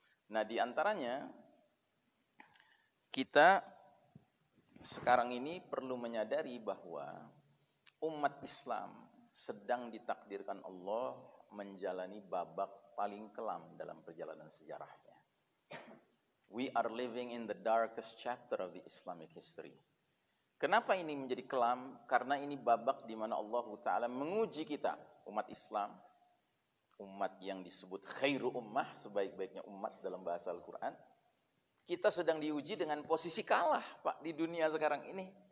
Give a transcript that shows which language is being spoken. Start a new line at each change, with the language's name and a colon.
Indonesian: Nah, di antaranya kita sekarang ini perlu menyadari bahwa umat Islam sedang ditakdirkan Allah menjalani babak paling kelam dalam perjalanan sejarahnya.
English: We are living in the darkest chapter of the Islamic history.
Indonesian: Kenapa ini menjadi kelam? Karena ini babak di mana Allah Ta'ala menguji kita, umat Islam, umat yang disebut khairu ummah, sebaik-baiknya umat dalam bahasa Al-Quran. Kita sedang diuji dengan posisi kalah, Pak, di dunia sekarang ini.